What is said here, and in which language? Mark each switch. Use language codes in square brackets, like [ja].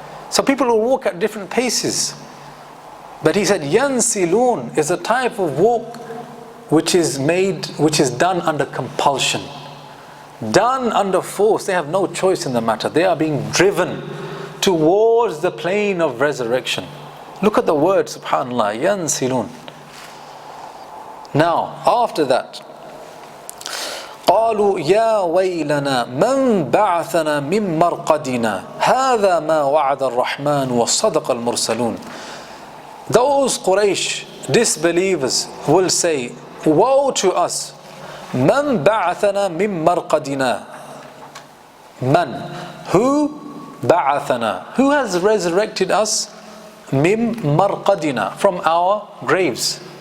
[en] So people will walk at different paces. But he said, yansilun is a type of walk which is done under compulsion, done under force. They have no choice in the matter. They are being driven towards the plane of resurrection. Look at the word, subhanallah, yansilun. Now, after that, [ar] قالوا يا ويلنا من بعثنا من مرقدنا هذا ما وعد الرحمن وصدق المرسلون. [en] Those Quraysh disbelievers will say, woe to us. [ar] من بعثنا من مرقدنا. [en] Man, who [ar] بعثنا, [en] who has resurrected us [ar] من مرقدنا, [en] from our graves.